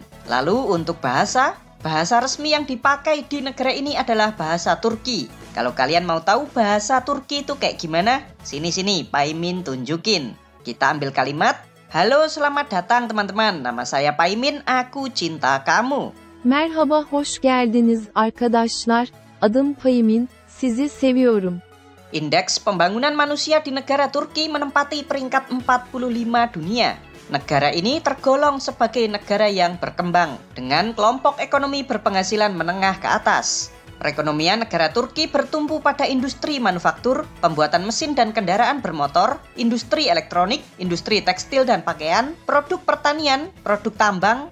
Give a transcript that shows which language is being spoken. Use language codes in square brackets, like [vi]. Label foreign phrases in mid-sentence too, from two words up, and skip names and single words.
[id] Lalu untuk bahasa resmi yang dipakai di negara ini adalah bahasa Turki. Kalau kalian mau tahu bahasa Turki itu kayak gimana? Sini, Paimin tunjukin. Kita ambil kalimat, "Halo, selamat datang teman-teman. Nama saya Paimin, aku cinta kamu." [tr] Merhaba, hoş geldiniz arkadaşlar. Adım Paimin, sizi seviyorum. [id] Indeks pembangunan manusia di negara Turki menempati peringkat 45 dunia. Negara ini tergolong sebagai negara yang berkembang dengan kelompok ekonomi berpenghasilan menengah ke atas. Perekonomian negara Turki bertumpu pada industri manufaktur, pembuatan mesin dan kendaraan bermotor, industri elektronik, industri tekstil dan pakaian, produk pertanian, produk tambang.